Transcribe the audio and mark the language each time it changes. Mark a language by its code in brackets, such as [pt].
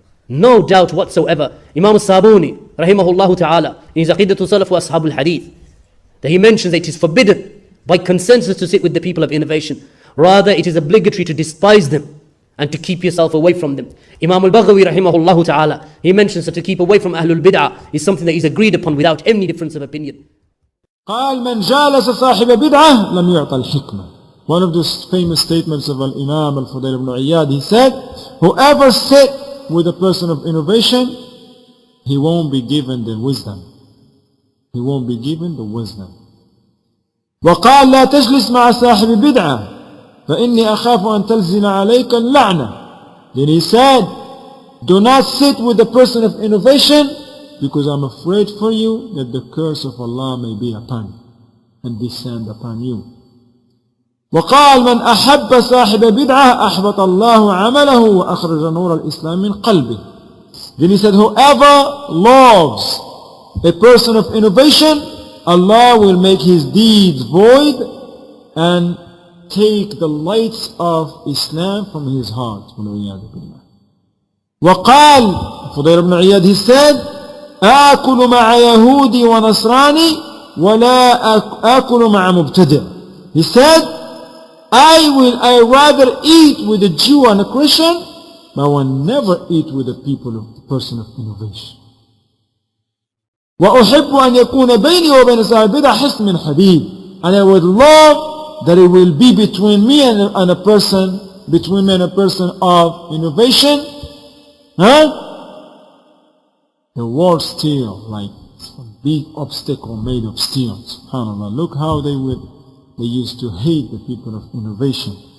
[en] No doubt whatsoever. Imam al-Sabuni, rahimahullah ta'ala, in his Aqidatul Salaf wa Ashab al-Hadith, that he mentions that it is forbidden by consensus to sit with the people of innovation. Rather, it is obligatory to despise them and to keep yourself away from them. Imam al-Baghawi, rahimahullah ta'ala, he mentions that to keep away from Ahlul Bid'ah is something that is agreed upon without any difference of opinion. [ar] قال من جالس صاحب بدعة لم يعطى الحكمة. [en] One of the famous statements of Al-Imam Al-Fudayl ibn Iyad, he said, whoever sit with a person of innovation, he won't be given the wisdom. He won't be given the wisdom. [ar] وقال لا تجلس مع صاحب بدعة فإني أخاف أن تلزم عليك اللعنة. [en] Then he said, do not sit with a person of innovation because I'm afraid for you that the curse of Allah may be upon you and descend upon you. [ar] وقال من أحب صاحب بدعة أحبط الله عمله وأخرج نور الإسلام من قلبه. [en] Then he said, whoever loves a person of innovation, Allah will make his deeds void and take the lights of Islam from his heart. [ar] وقال Fudayl ibn Iyad, [en] he said, [ar] آكل مع يهودي ونصراني ولا آكل مع مبتدع. [en] He said, I rather eat with a Jew and a Christian, but I will never eat with the person of innovation. [ar] وأحب أن يكون بيني وبين صاحب البدع حسن من حديد. [en] And I would love that it will be between me and a person of innovation. The wall steel, like some big obstacle made of steel. SubhanAllah. Look how they used to hate the people of innovation.